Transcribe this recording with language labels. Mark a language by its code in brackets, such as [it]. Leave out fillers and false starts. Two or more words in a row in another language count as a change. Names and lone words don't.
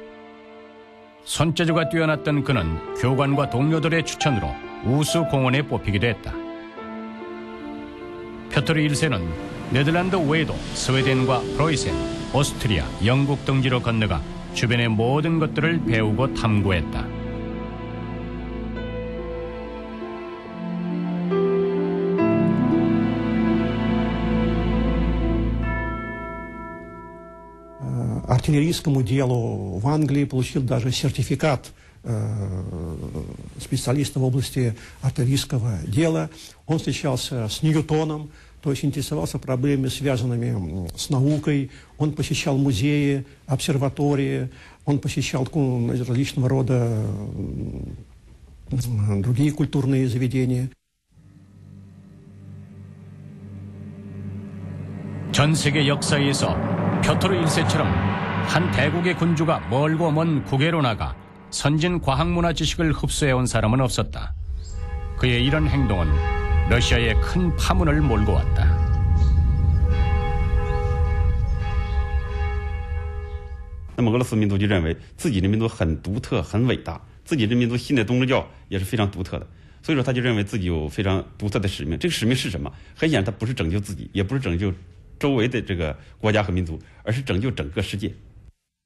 [ko] 손재주가 뛰어났던 그는 교관과 동료들의 추천으로 우수 공원에 뽑히기도 했다. 표토르 1세는 네덜란드 외에도 스웨덴과 프로이센, 오스트리아, 영국 등지로 건너가 주변의 모든 것들을 배우고 탐구했다. [ru] Артиллерийскому делу в Англии получил даже сертификат специалиста в области артиллерийского дела. Он встречался с Ньютоном, то есть интересовался проблемами, связанными с наукой. Он посещал музеи, обсерватории, он посещал различного рода другие культурные заведения. [ko] 전 세계 역사에서 표토르 1세처럼 한 대국의 군주가 멀고 먼 국외로 나가 선진 과학문화 지식을 흡수해온 사람은 없었다. 그의 이런 행동은 러시아에 큰 파문을 몰고 왔다. [zh] 俄罗斯民族就认为自己的民族很独特、很伟大，自己的民族信的东正教也是非常独特的，所以说他就认为自己有非常独特的使命。这个使命是什么？很显然，他不是拯救自己，也不是拯救周围的这个国家和民族，而是拯救整个世界。